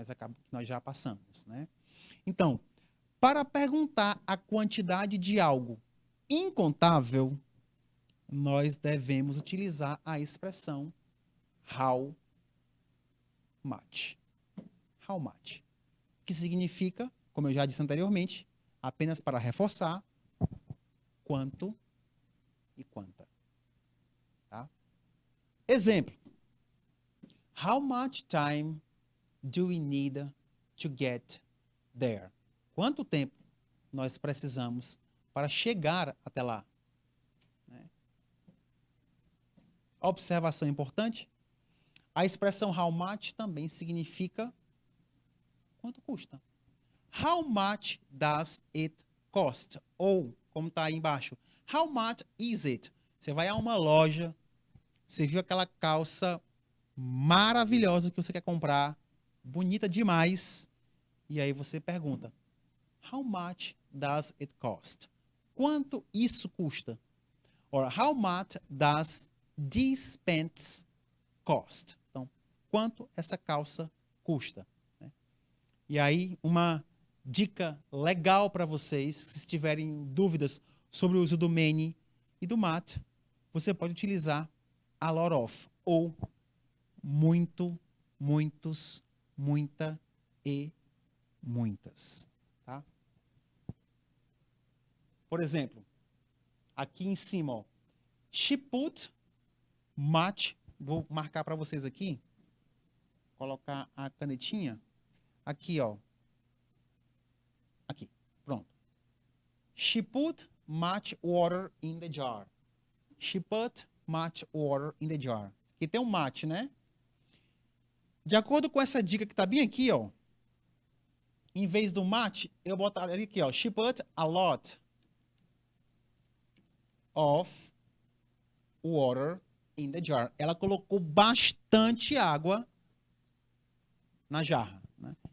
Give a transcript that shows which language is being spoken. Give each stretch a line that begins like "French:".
Portuguese: que nós já passamos, né? Então, para perguntar a quantidade de algo incontável, nós devemos utilizar a expressão how much. How much. Que significa, como eu já disse anteriormente, apenas para reforçar, quanto e quanta. Tá? Exemplo.
English: How much time do we need to get there?
Portuguese: Quanto tempo nós precisamos para chegar até lá? Né? Observação importante. A expressão how much também significa quanto custa.
English: How much does it cost?
Portuguese: Ou, como está aí embaixo,
English: how much is it?
Portuguese: Você vai a uma loja, você viu aquela calça maravilhosa que você quer comprar, bonita demais, e aí você pergunta,
English: how much does it cost?
Portuguese: Quanto isso custa?
English: Or how much does these pants cost?
Portuguese: Então, quanto essa calça custa? Né? E aí, uma dica legal para vocês, se tiverem dúvidas sobre o uso do many e do much, você pode utilizar a lot of, ou muito, muitos, muita e muitas. Tá? Por exemplo, aqui em cima, ó,
English: she put much,
Portuguese: vou marcar para vocês aqui, colocar a canetinha, aqui, ó, aqui, pronto.
English: She put much water in the jar. She put much water in the jar.
Portuguese: Aqui tem um much, né? De acordo com essa dica que está bem aqui, ó, em vez do much, eu botaria aqui, ó,
English: she put a lot of water in the jar.
Portuguese: Ela colocou bastante água na jarra. Né?